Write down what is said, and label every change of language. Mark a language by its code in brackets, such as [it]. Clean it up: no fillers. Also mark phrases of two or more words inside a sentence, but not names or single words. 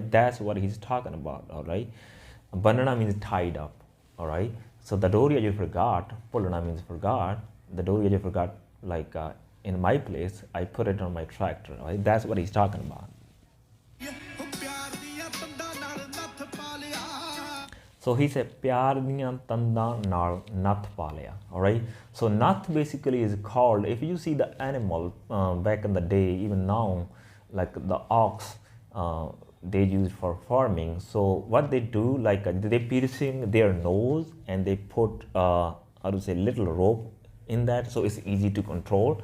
[en] That's what he's talking about, all right. Banana means tied up, all right. So the doria you forgot, pulana means forgot, the doria you forgot, like in my place I put it on my tractor, all right. That's what he's talking about. So he said, [pa] ਪਿਆਰ ਦੀਆਂ ਤੰਦਾਂ ਨਾਲ ਨੱਥ ਪਾ ਲਿਆ, [en] all right. So nath basically is called, if you see the animal back in the day, even now, like the ox, they use for farming. So what they do, like they piercing their nose and they put how to say, little rope in that, so it's easy to control.